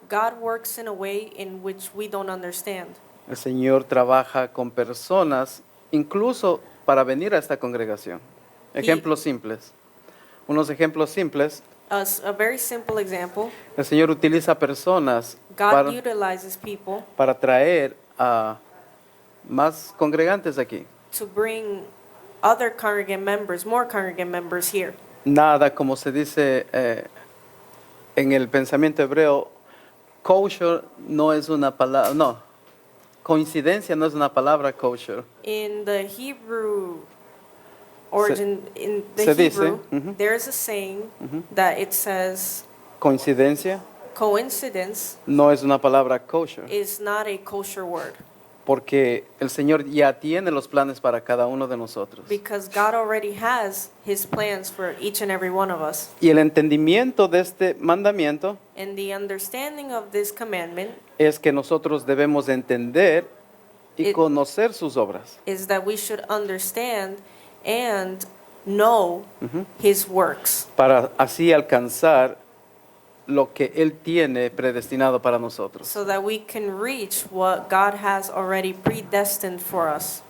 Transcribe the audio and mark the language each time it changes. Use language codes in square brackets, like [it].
[en] God works in a way in which we don't understand. [es] El Señor trabaja con personas, incluso para venir a esta congregación. Ejemplos simples. Unos ejemplos simples. [en] A very simple example, [es] El Señor utiliza personas [en] God utilizes people [es] para traer a más congregantes aquí. [en] to bring other congregant members, more congregant members here. [es] Nada, como se dice en el pensamiento hebreo, kosher no es una palabra, no. coincidencia no es una palabra kosher. [en] In the Hebrew origin, in the [es] se dice, [en] Hebrew, ujú. there is a saying that it says [es] Coincidencia [en] coincidence [es] no es una palabra kosher, [en] is not a kosher word [es] porque el Señor ya tiene los planes para cada uno de nosotros. [en] because God already has His plans for each and every one of us. [es] Y el entendimiento de este mandamiento [en] And the understanding of this commandment [es] es que nosotros debemos entender y [en] It- [es] conocer sus obras. [en] is that we should understand and know His works [es] Para así alcanzar lo que Él tiene predestinado para nosotros. [en] so that we can reach what God has already predestined for us.